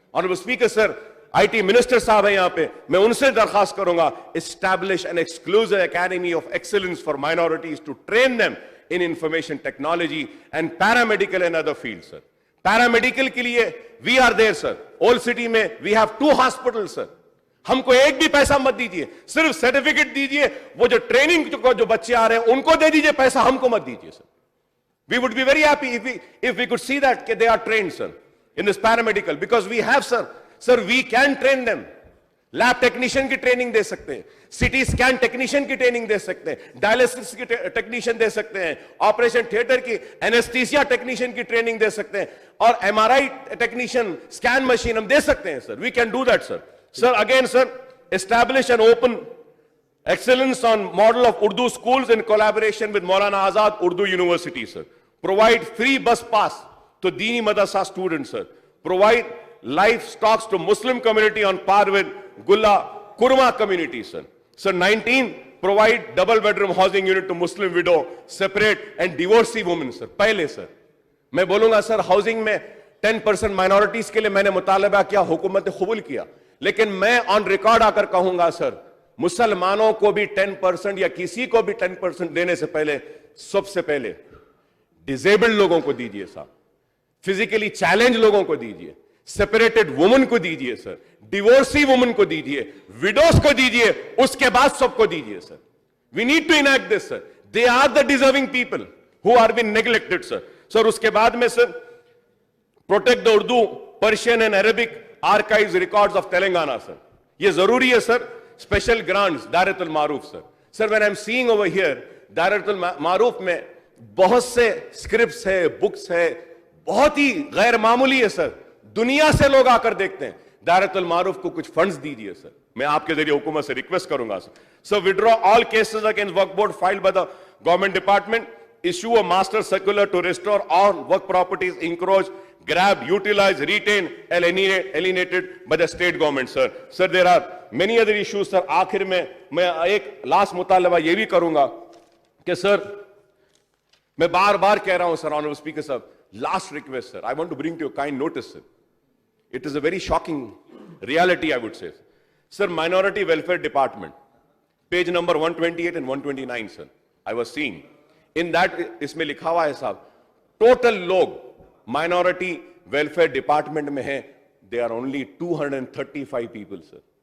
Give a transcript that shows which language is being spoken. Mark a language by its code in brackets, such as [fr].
[en] Honorable Speaker sir, IT Minister [hi] साहब है यहां पे, मैं उनसे दरखास्त करूंगा, [en] establish an exclusive academy of excellence for minorities to train them in information technology and paramedical and other fields sir. Paramedical के लिए we are there sir. Old city में we have 2 hospitals sir. [hi] हमको एक भी पैसा मत दीजिए, सिर्फ सर्टिफिकेट दीजिए, वो जो ट्रेनिंग जो बच्चे आ रहे हैं उनको दे दीजिए, पैसा हमको मत दीजिए sir. [en] We would be very happy if we could see that they are trained sir in this paramedical, because we have sir we can train them. [hi] Lab technician की ट्रेनिंग दे सकते हैं, सिटी स्कैन टेक्नीशियन की training दे सकते हैं, dialysis की technician दे सकते हैं, operation theatre की एनेस्थीसिया टेक्नीशियन की ट्रेनिंग दे सकते हैं, और एमआरआई टेक्नीशियन स्कैन मशीन हम दे सकते हैं sir. [en] We can do that sir. Sir again sir establish an open excellence on model of Urdu schools in collaboration with Maulana Azad Urdu University sir. Provide free bus pass to Dini Madrasa students sir. Provide life stocks to Muslim community on par with Gulla Kurma community sir. Sir 19, provide double bedroom housing unit to Muslim widow, separate and divorcee women sir. [hi] पहले sir मैं बोलूंगा sir housing में 10% minorities के लिए मैंने मुतालबा किया, हुकूमत ने कबूल किया, लेकिन मैं ऑन रिकॉर्ड आकर कहूंगा सर मुसलमानों को भी 10% या किसी को भी 10% देने से पहले सबसे पहले डिसेबल्ड लोगों को दीजिए साहब, फिजिकली चैलेंज लोगों को दीजिए, सेपरेटेड वुमन को दीजिए सर, डिवोर्सी वुमन को दीजिए, विडोज को दीजिए, उसके बाद सबको दीजिए sir. [en] We need to enact this sir. They are the deserving people who are being neglected, sir. Sir, [hi] उसके बाद में [en] sir, protect the Urdu, Persian and Arabic archives records of Telangana, sir. [hi] ये जरूरी है sir. [en] Special grants, Dairat al-Maruf, sir. Sir, when I'm seeing over here, [hi] Dairat al-Maruf में बहुत से scripts है, books है, बहुत ही गैर मामूली है sir. दुनिया से लोग आकर देखते हैं. Dairat al-Maruf को कुछ funds दीजिए sir. मैं आपके जरिए हुकूमत से रिक्वेस्ट करूंगा sir. [en] So withdraw all cases against Waqf Board filed by the government department. Issue a master circular to restore all work properties encroached, grabbed, utilized, retained, and alienated by the state government, sir. Sir, there are many other issues, sir. [hi] आखिर में मैं एक last मुतालबा ये भी करूंगा कि sir मैं बार बार कह रहा हूं सर, ऑनरेबल स्पीकर साहब, last request sir, [en] I want to bring to your kind notice sir. It is a very shocking reality, I would say. Sir, Minority Welfare Department, page number 128 and 129, sir. I was seeing. In that, [hi] इसमें लिखा हुआ है साहब, [en] total लोग Minority Welfare Department में हैं, they are only 235 people, sir.